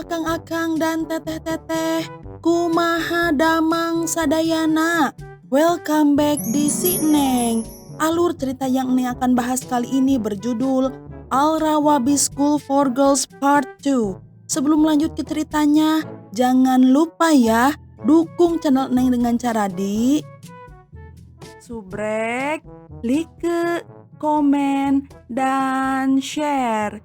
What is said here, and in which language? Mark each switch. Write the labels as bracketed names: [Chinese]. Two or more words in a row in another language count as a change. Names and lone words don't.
[Sundanese] Akang dan teteh-teteh, kumaha damang sadayana. [English] Welcome back [Indonesian] di Si Neng. Alur cerita yang Neng akan bahas kali ini berjudul Al-Rawabi School for Girls Part 2. Sebelum lanjut ke ceritanya, jangan lupa ya, dukung channel Neng dengan cara di subrek, like, komen, dan share.